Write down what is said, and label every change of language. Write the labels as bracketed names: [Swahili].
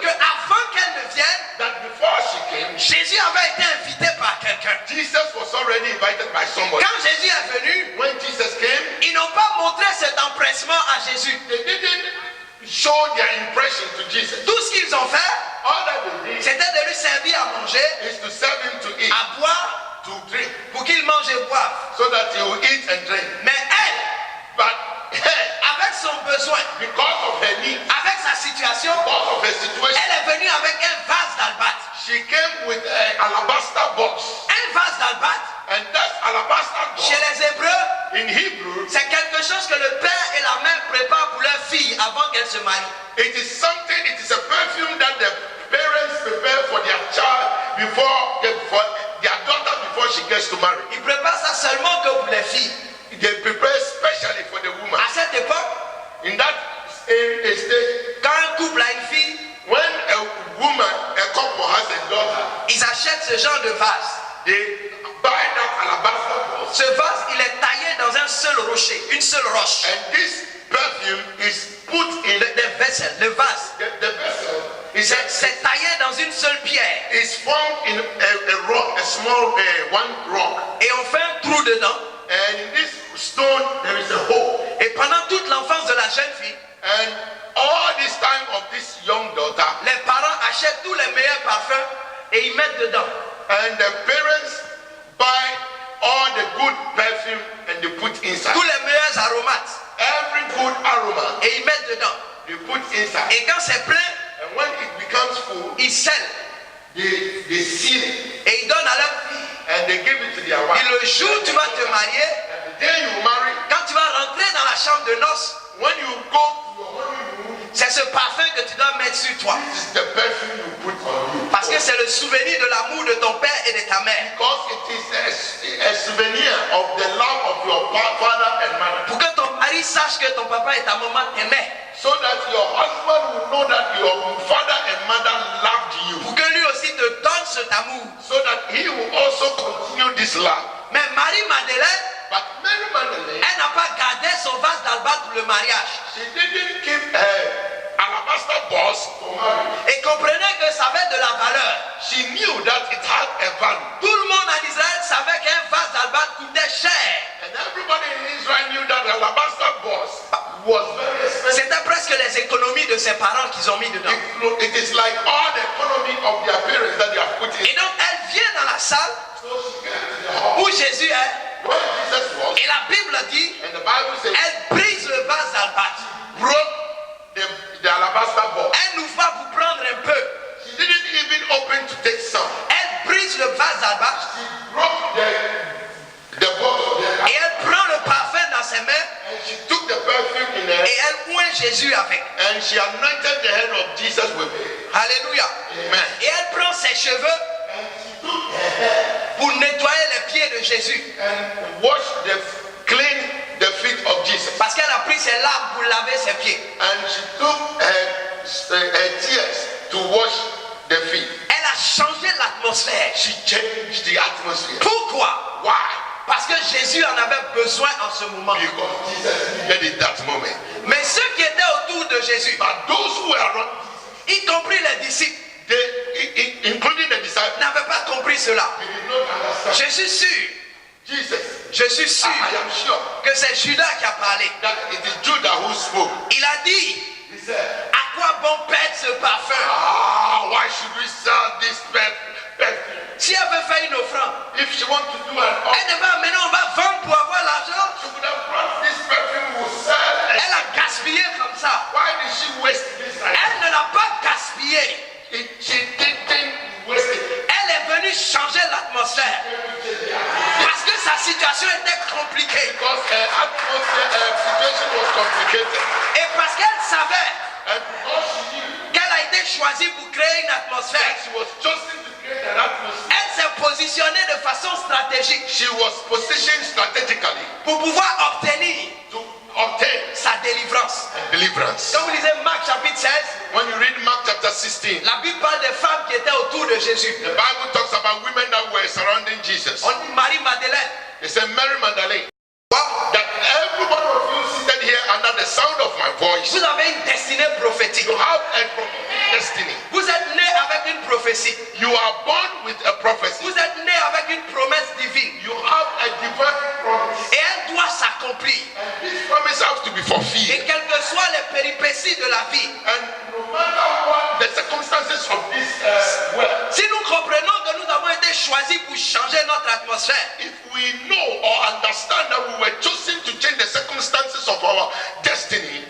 [French] que avant qu'elle ne vienne, [English] that before she came, [French] Jésus avait été invité par quelqu'un. [English] Jesus was already invited by somebody. [French] Quand Jésus est venu, [English] When Jesus came, [French] ils n'ont pas montré cet empressement à Jésus. [English] they didn't show their impression to Jesus. [French] Tout ce qu'ils ont fait, [English] All that they did [French] c'était de lui servir à manger, [English] is to serve him to eat, [French] à boire, [English] to drink, [French] pour qu'il mange et boive. [English] so that he will eat and drink. [French] Mais elle, [English] But her, [French] avec son besoin, [English] because of her need, [French] avec sa situation, [English] because of her situation, [French] elle est venue avec un vase d'albâtre. [English] she came with an alabaster box. [French] Un vase d'albâtre, [English] And that alabaster box, [French] chez les Hébreux, [English] in Hebrew, [French] c'est quelque chose que le père et la mère préparent pour leur fille avant qu'elle se marie. [English] it is something, it is a perfume that the parents prepare for their child for their daughter before she gets to marry. [French] Ils préparent ça seulement que pour les filles. [English] They prepare specially for the woman. [French] À cette époque, [English] In that stage, [French] quand un couple a une fille, [English] when a woman, a couple has a daughter, [French] ils achètent ce genre de vase. [English] they buy that alabaster box, [French] Ce vase, il est taillé dans un seul rocher, une seule roche. [English] and this perfume is put in [French] Le vaisselle, le vase, [English] the vessel. Is [French] c'est taillé dans une seule pierre. [English] is formed in a rock, a small one rock, [French] Et on fait un trou dedans. [English] and in this stone there is a hole. [French] Et pendant toute l'enfance de la jeune fille, [English] And all this time of this young daughter, [French] les parents achètent tous les meilleurs parfums et ils mettent dedans. [English] and the parents buy all the good perfume and they put inside. [French] Tous les meilleurs aromates [English] Every good aroma [French] et ils mettent dedans. [English] they put inside. [French] Et quand c'est plein, [English] And when it becomes full, [French] ils scellent [English] they seal it [French] et ils donnent à leur fille. [English] and they give it to their [French] Et [English] wife. [French] le jour où tu vas te marier, [English] And the day you marry, [French] quand tu vas rentrer dans la chambre de noces, [English] when you go to your honeymoon, [French] c'est ce parfum que tu dois mettre sur toi. [English] this is the perfume you put on you. [French] Parce que c'est le souvenir de l'amour de ton père et de ta mère. [English] Because it is a souvenir of the love of your father and mother. [French] Pour que ton mari sache que ton papa et ta maman t'aimaient. [English] So that your husband will know that your father and mother loved you. [French] Pour que lui aussi te donne cet amour. [English] So that he will also continue this love. [French] Mais Marie-Madeleine, [English] But Mary Magdalene, [French] elle n'a pas gardé son vase d'albâtre pour le mariage. [English] she didn't keep her alabaster box for marriage. [French] Et comprenez que ça avait de la valeur. [English] She knew that it had a value. [French] Tout le monde en Israël savait qu'un vase d'albâtre coûtait cher. [English] And everybody in Israel knew that the alabaster box was very expensive. [French] C'était presque les économies de ses parents qu'ils ont mis dedans. [English] It is like all the economy of their parents that they have put in. [French] Et donc elle vient dans la salle [English] So she came to the hall [French] où Jésus est. [English] where Jesus was, [French] Et la Bible dit, [English] and the Bible says, [French] elle brise le vase d'albâtre. [English] broke the alabaster box. [French] Elle n'ouvre pas pour prendre un peu. [English] She didn't even open to take some. [French] Elle brise le vase d'albâtre [English] She broke the box of the [French] et elle prend le parfum dans ses mains [English] and she took the perfume in her [French] et elle oint Jésus avec. [English] and she anointed the head of Jesus with it. [French] Alléluia. [English] Amen. [French] Et elle prend ses cheveux pour nettoyer les pieds de Jésus. [English] And wash clean the feet of Jesus. [French] Parce qu'elle a pris ses larmes pour laver ses pieds. [English] And she took her tears to wash the feet. [French] Elle a changé l'atmosphère. [English] She changed the atmosphere. [French] Pourquoi? [English] Why? [French] Parce que Jésus en avait besoin en ce moment. [English] Because Jesus needed it that moment. [French] Mais ceux qui étaient autour de Jésus, [English] But those who were around, [French] y compris les disciples, [English] including the disciples, [French] n'avaient pas compris cela. [English] they did not understand. [French] Je suis sûr, [English] Jesus, [French] suis sûr [English] I am sure [French] que c'est Judas qui a parlé. [English] that it is Judah who spoke. [French] Il a dit, [English] He said, [French] à quoi bon perdre ce parfum? [English] why should we sell this perfume? [French] Si elle veut faire une offrande, [English] If she wants to do an [French] elle [English] offering, [French] ne va maintenant, on va vendre pour avoir l'argent. [English] she would have brought this perfume, will sell. [French] Elle a gaspillé comme ça. [English] Why did she waste this? [French] Elle ne l'a pas gaspillé. [English] She didn't waste it. [French] Elle est venue changer l'atmosphère. Parce que sa situation était compliquée. [English] Because her atmosphere, her situation was complicated. [French] Et parce qu'elle savait [English] And because she knew [French] qu'elle a été choisie pour créer une atmosphère, [English] that she was chosen to create an atmosphere, [French] elle s'est positionnée de façon stratégique [English] she was positioned strategically [French] pour pouvoir obtenir [English] to obtain [French] sa délivrance. [English] deliverance. [French] Quand vous lisez Marc chapitre 16, [English] When you read Mark chapter 16, [French] la Bible parle des femmes qui étaient autour de Jésus. [English] the Bible talks about women that were surrounding Jesus. [French] On dit Marie-Madeleine. [English] They said Mary Magdalene. That every one of you seated here under the sound of my voice, [French] Vous avez une destinée prophétique. [English] you have a prophetic destiny. [French] Vous êtes né avec une prophétie. [English] You are born with a prophecy. [French] Vous êtes né avec une promesse divine. [English] You have a divine promise. [French] Et elle doit s'accomplir. [English] And this promise has to be [French] Et [English] fulfilled. [French] quelles que soient les péripéties de la vie, [English] And no matter what the circumstances of this world, [French] si nous comprenons que nous avons été choisis pour changer notre atmosphère, [English] if we know or understand that we were chosen to change the circumstances of our destiny,